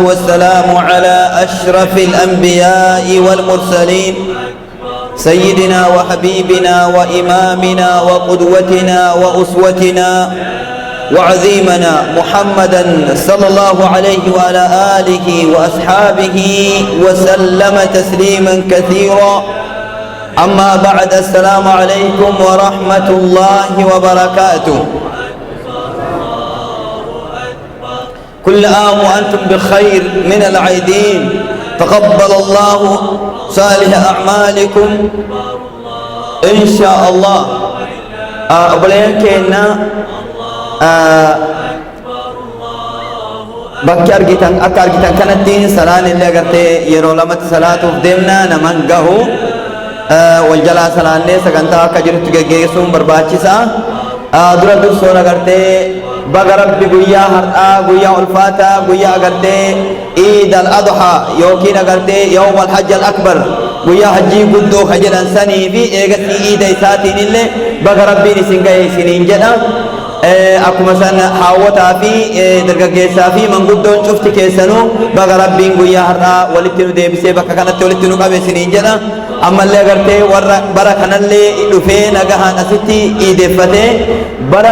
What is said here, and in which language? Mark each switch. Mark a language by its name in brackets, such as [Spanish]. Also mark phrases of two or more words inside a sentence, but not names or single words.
[Arabic] والسلام على أشرف الأنبياء والمرسلين سيدنا وحبيبنا وإمامنا وقدوتنا وأسوتنا وعزيمنا محمدا صلى الله عليه وعلى آله وأصحابه وسلم تسليما كثيرا أما بعد السلام عليكم ورحمة الله وبركاته كل عام وأنتم بخير من العيدين تقبل الله صالح أعمالكم إن شاء الله أبلين كنا [Oromo] bakki argitan akka argitan kanatti salaan illee agartee yeroo lamatti salaatuuf deemna naman gahu wal jalaa salaannee sagantaa akka jirutti geggeessuun barbaachisa dura dursoon agartee baga rabbi guyyaa har'aa guyyaa ulfaataa guyyaa agartee [Arabic] عيد الأضحى [Oromo] yookiin agartee [Arabic] يوم الحج [Oromo] al-akbar guyyaa hajjii guddoo ka jedhan sanii fi eegatti iida isaatiin illee baga rabbiin isin gahe isiniin jedha akkuma san haawwataa fi dargaggeessaa fi manguddoon cufti keessanuu baga rabbiin guyyaa har'aa walitti nu deebisee bakka kanatti walitti nu qabe isiniin jedha ammallee agartee warra bara kanallee dhufee nagahaan asitti iideeffatee bara